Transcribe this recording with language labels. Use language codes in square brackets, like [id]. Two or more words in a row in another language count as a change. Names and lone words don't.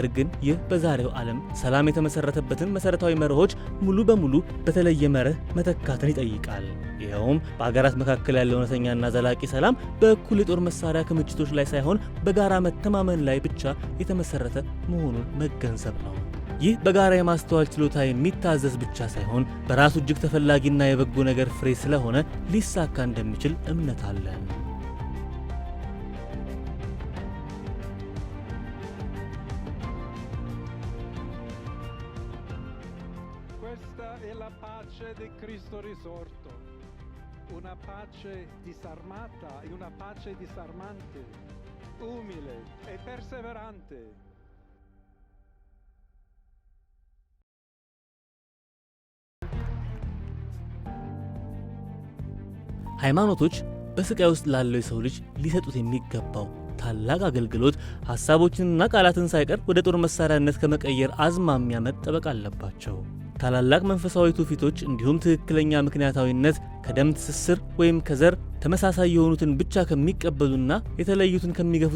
[am] ግን ይህ በዛሬው ዓለም ሰላም የተመሰረተበትን መሰረታዊ መርሆች ሙሉ በሙሉ በተለየ መርህ መተካትን ይጠይቃል። ይኸውም በአገራት መካከል ያለው እውነተኛና ዘላቂ ሰላም በእኩል የጦር መሳሪያ ክምችቶች ላይ ሳይሆን በጋራ መተማመን ላይ ብቻ የተመሰረተ መሆኑን መገንዘብ ነው። ይህ በጋራ የማስተዋል ችሎታ የሚታዘዝ ብቻ ሳይሆን በራሱ እጅግ ተፈላጊና የበጎ ነገር ፍሬ ስለሆነ ሊሳካ እንደሚችል እምነት አለን። [it] Questa è la pace di Cristo risorto, una pace disarmata e una pace disarmante, umile e perseverante. [am] ሃይማኖቶች በስቃይ ውስጥ ላለው የሰው ልጅ ሊሰጡት የሚገባው ታላቅ አገልግሎት ሐሳቦችንና ቃላትን ሳይቀር ወደ ጦር መሳሪያነት ከመቀየር አዝማሚያ መጠበቅ አለባቸው። ታላላቅ መንፈሳዊ ትውፊቶች እንዲሁም ትክክለኛ ምክንያታዊነት ከደም ትስስር ወይም ከዘር ተመሳሳይ የሆኑትን ብቻ ከሚቀበሉና የተለዩትን ከሚገፉት